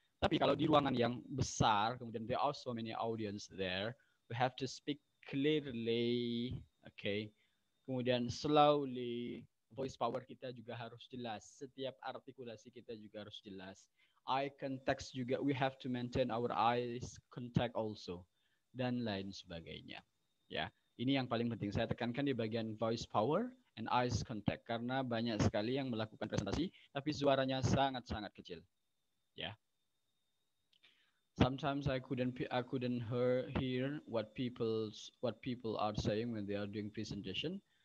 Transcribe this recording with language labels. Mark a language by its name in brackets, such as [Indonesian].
[Indonesian] Tapi kalau di ruangan yang besar, kemudian [English] there are so many audience there, we have to speak clearly, okay. [Indonesian] Kemudian slowly, voice power kita juga harus jelas. Setiap artikulasi kita juga harus jelas. Eye contact juga, [English] we have to maintain our eyes contact also, [Indonesian] dan lain sebagainya. Ya, ini yang paling penting saya tekankan di bagian [English] voice power and eyes contact [Indonesian] karena banyak sekali yang melakukan presentasi tapi suaranya sangat-sangat kecil. Ya. [English] Sometimes I couldn't hear what people are saying when they are doing presentation.